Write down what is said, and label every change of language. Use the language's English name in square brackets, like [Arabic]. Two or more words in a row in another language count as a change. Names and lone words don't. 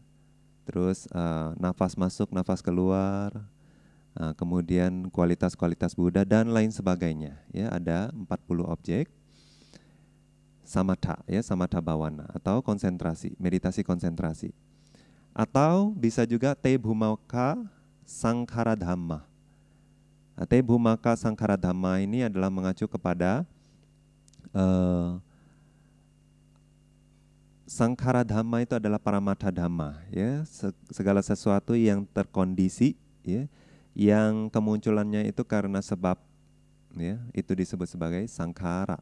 [Indonesian] Terus nafas masuk, nafas keluar. Kemudian kualitas-kualitas Buddha dan lain sebagainya. Ya, ada 40 objek. [Pali] Samatha ya, samatha bawana atau konsentrasi, meditasi konsentrasi. [Indonesian] Atau bisa juga [Pali] te bhumaka sangkhara dhamma. Te bhumaka sangkhara dhamma [Indonesian] ini adalah mengacu kepada [Pali] sangkhara dhamma [Indonesian] itu adalah [Pali] paramatha dhamma [Indonesian] ya, segala sesuatu yang terkondisi ya, yang kemunculannya itu karena sebab ya, itu disebut sebagai sangkhara.